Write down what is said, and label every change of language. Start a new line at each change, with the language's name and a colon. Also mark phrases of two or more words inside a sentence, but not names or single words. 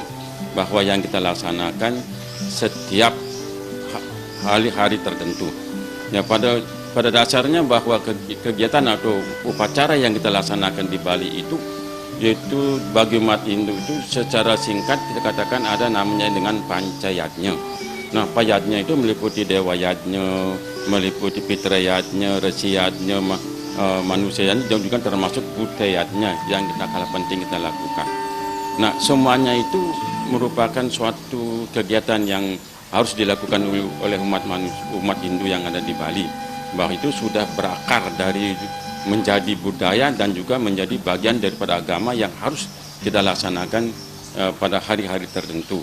Indonesian: Bahwa yang kita laksanakan setiap hari-hari tertentu. Ya, pada dasarnya bahwa kegiatan atau upacara yang kita laksanakan di Bali itu, yaitu bagi umat Hindu itu secara singkat kita katakan ada namanya dengan pancayatnya. Nah, payatnya itu meliputi dewa yatnya, meliputi pitra yatnya, resi yatnya, manusia yatnya, dan juga termasuk budayatnya yang kita kalah penting kita lakukan. Nah, semuanya itu merupakan suatu kegiatan yang harus dilakukan oleh umat Hindu yang ada di Bali. Bahwa itu sudah berakar dari menjadi budaya dan juga menjadi bagian daripada agama yang harus kita laksanakan pada hari-hari tertentu.